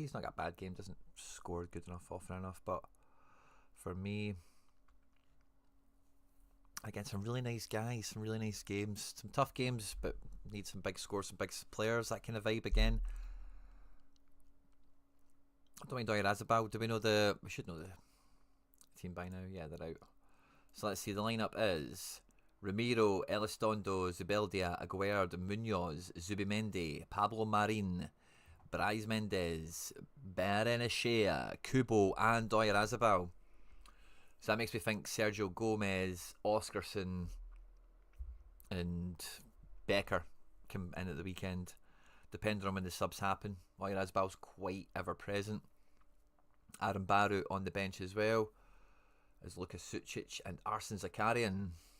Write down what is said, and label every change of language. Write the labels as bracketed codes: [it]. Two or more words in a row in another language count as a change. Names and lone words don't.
[en] He's not got a bad game, doesn't score good enough, often enough, but for me, again, some really nice guys, some really nice games, some tough games, but need some big scores, some big players, that kind of vibe again. I don't mind Doyer Azabal. Do we know we should know the team by now? Yeah, they're out. So let's see, the lineup is Ramiro, Elizondo, Zubeldia, Aguerd, Munoz, Zubimendi, Pablo Marin, Brais Mendes, Berenechea, Kubo, and Doyer Azabal. So that makes me think Sergio Gomez, Oscarson, and Becker come in at the weekend, depending on when the subs happen. Doyer Azabal's quite ever present. Aaron Baru on the bench as well as Lukas Sucic and Arsene Zakarian.